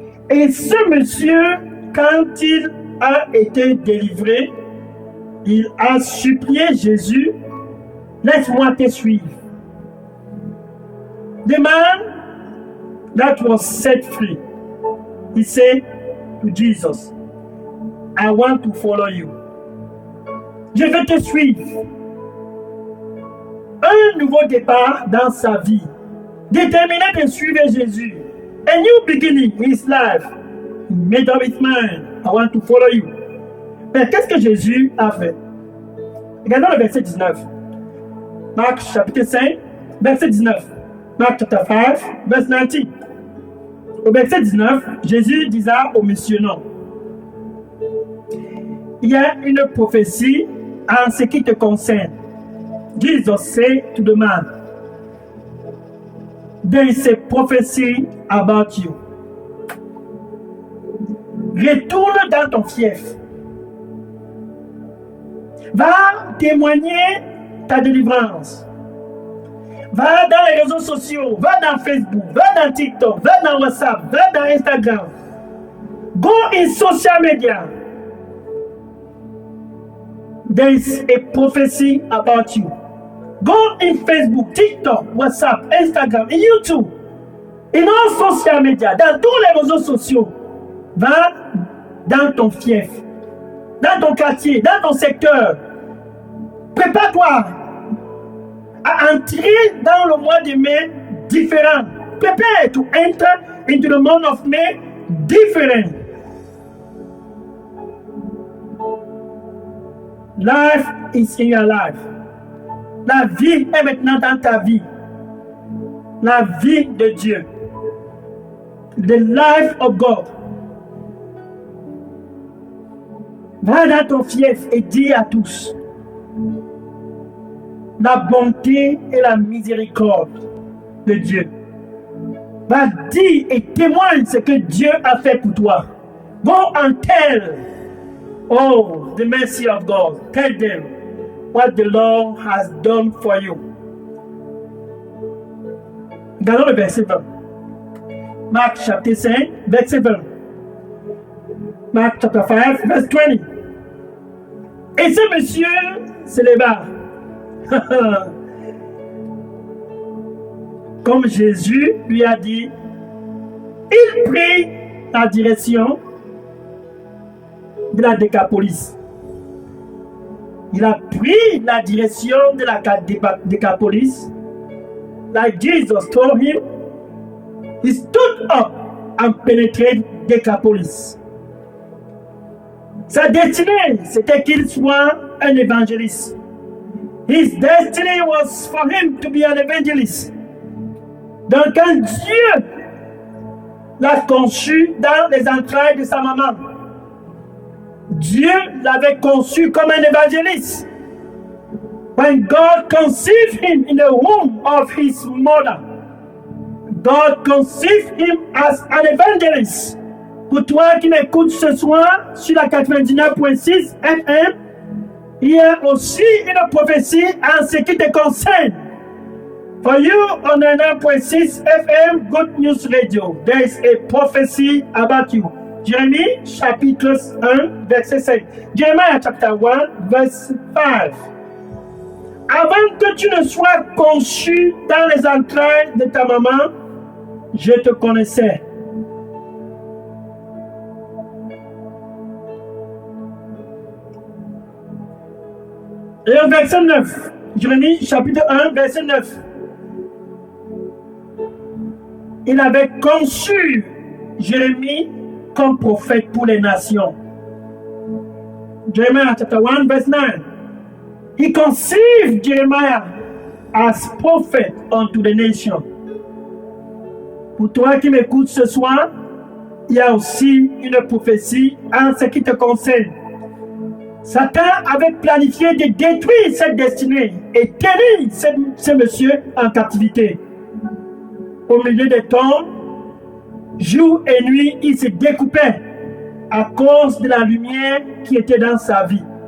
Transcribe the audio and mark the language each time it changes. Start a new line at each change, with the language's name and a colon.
French: Et ce monsieur, quand il a été délivré, il a supplié Jésus, laisse-moi te suivre.
English: The man that was set free, he said to Jesus, I want to follow you.
French: Je vais te suivre. Un nouveau départ dans sa vie. Déterminé de suivre Jésus.
English: A new beginning in his life. He made up his mind. I want to follow you.
French: Mais qu'est-ce que Jésus a fait? Regardons le verset 19. Marc chapitre 5, verset 19. Marc
English: chapter 5, verse 19.
French: Au verset 19, Jésus disa au monsieur non. Il y a une prophétie en ce qui te concerne.
English: Jesus said to the man, there is a prophecy about you.
French: Retourne dans ton fief. Va témoigner ta délivrance. Va dans les réseaux sociaux, va dans Facebook, va dans TikTok, va dans WhatsApp, va dans Instagram.
English: Go in social media. There is a prophecy about you. Go in Facebook, TikTok, WhatsApp, Instagram
French: et YouTube. Et dans
English: social media,
French: dans tous les réseaux sociaux. Va dans ton fief, dans ton quartier, dans ton secteur. Prépare-toi à entrer dans le mois de mai différent.
English: Prepare to enter into the month of May different. Life is in your life.
French: La vie est maintenant dans ta vie. La vie de Dieu.
English: The life of God.
French: Va dans ton fief et dis à tous la bonté et la miséricorde de Dieu. Va dire et témoigne ce que Dieu a fait pour toi.
English: Go and tell, oh, the mercy of God. Tell them what the Lord has done for you.
French: Regardons le verset 20. Marc chapitre 5, verset 20. Marc
English: chapter 5, verse 20.
French: Et ce monsieur se leva. Comme Jésus lui a dit, il prit la direction de la Décapolis. Il a pris la direction de la Décapolis.
English: Like Jesus told him, he stood up and penetrated Decapolis.
French: Sa destinée, c'était qu'il soit un évangéliste.
English: His destiny was for him to be an evangelist.
French: Donc quand Dieu l'a conçu dans les entrailles de sa maman, Dieu l'avait conçu comme un évangéliste.
English: When God conceived him in the womb of his mother, God conceived him as an evangelist.
French: Pour toi qui m'écoutes ce soir sur la 99.6 FM, il y a aussi une prophétie en ce qui te concerne.
English: For you on 99.6 FM Good News Radio, there is a prophecy about you.
French: Jérémie chapitre 1 verset 5.
English: Jeremiah chapter 1 verse 5.
French: Avant que tu ne sois conçu dans les entrailles de ta maman, je te connaissais. Et au verset 9, Jérémie chapitre 1 verset 9. Il avait conçu Jérémie comme prophète pour les nations.
English: Jeremiah chapter 1 verse 9. He conceived Jeremiah as prophet unto the nation.
French: Pour toi qui m'écoutes ce soir, il y a aussi une prophétie en ce qui te concerne. Satan avait planifié de détruire cette destinée et tenir ce monsieur en captivité. Au milieu des tombes, jour et nuit, il se découpait à cause de la lumière qui était dans sa vie.